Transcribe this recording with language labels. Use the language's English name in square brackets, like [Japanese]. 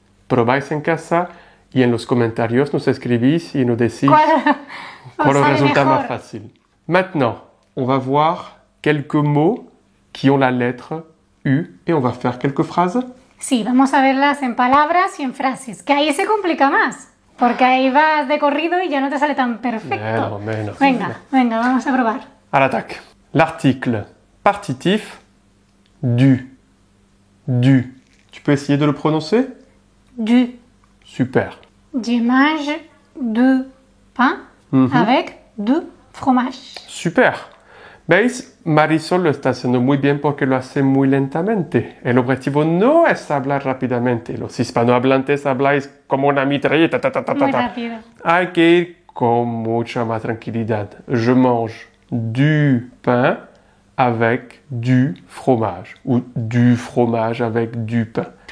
[Spanish] Probáis en casa y en los comentarios nos escribís y nos decís ¿Cuál os sale resulta mejor? más fácil. [French] Maintenant, on va voir quelques mots qui ont la lettre U et on va faire quelques phrases. [Spanish] Sí, vamos a verlas en palabras y en frases, que ahí se complica más, porque ahí vas de corrido y ya no te sale tan perfecto. Menos. Venga, vamos a probar. [French] À l'attaque. L'article partitif du. Du. Tu peux essayer de le prononcer? Du. Super. Je mange du pain avec du fromage. Super. [Spanish] ¿Veis? Marisol lo está haciendo muy bien porque lo hace muy lentamente. El objetivo no es hablar rápidamente. Los hispanohablantes habláis como una mitralleta. Muy rápido. Hay que ir con mucha más tranquilidad. [French] Je mange du pain avec du fromage ou du fromage avec du pain.